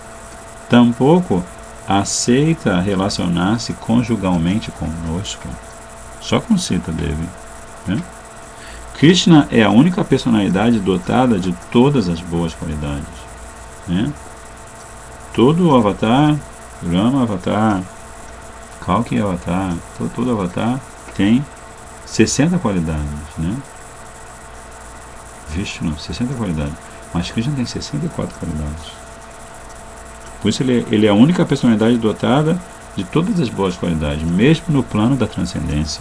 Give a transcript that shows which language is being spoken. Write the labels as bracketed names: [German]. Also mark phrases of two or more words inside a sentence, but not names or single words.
[Portuguese] Tampouco aceita relacionar-se conjugalmente conosco. Só com Sita Devi, né? Krishna é a única personalidade dotada de todas as boas qualidades, né? Todo avatar, Rama avatar, Kalki avatar, todo avatar tem 60 qualidades, né? Vishnu, 60 qualidades, mas Krishna tem 64 qualidades. Por isso ele é a única personalidade dotada de todas as boas qualidades, mesmo no plano da transcendência.